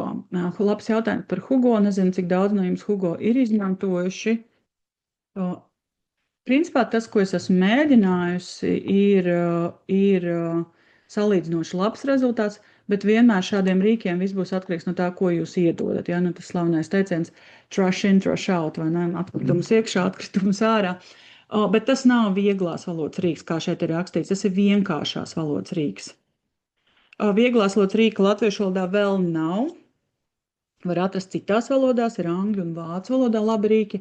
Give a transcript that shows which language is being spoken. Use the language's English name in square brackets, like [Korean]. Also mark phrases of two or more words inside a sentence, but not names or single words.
[Latvian] Labs jautājums par Hugo. Nezinu, cik daudz no jums Hugo ir izmantojuši. Principā tas, ko es esmu mēģinājusi, ir salīdzinoši labs rezultāts, bet vienmēr šādiem rīkiem viss būs atkarīgs no tā, ko jūs iedodat. Ja? Tas slavenais teiciens [English] trash in, trash out, [Latvian] vai ne? Atkritums iekšā, atkritums ārā. Bet tas nav vieglās valodas rīks, kā šeit ir rakstīts. Tas ir vienkāršās valodas rīks. Vieglās valodas rīka latviešu valodā vēl nav. Var atrast citās valodās, ir angļu un vācu valodā labi rīki.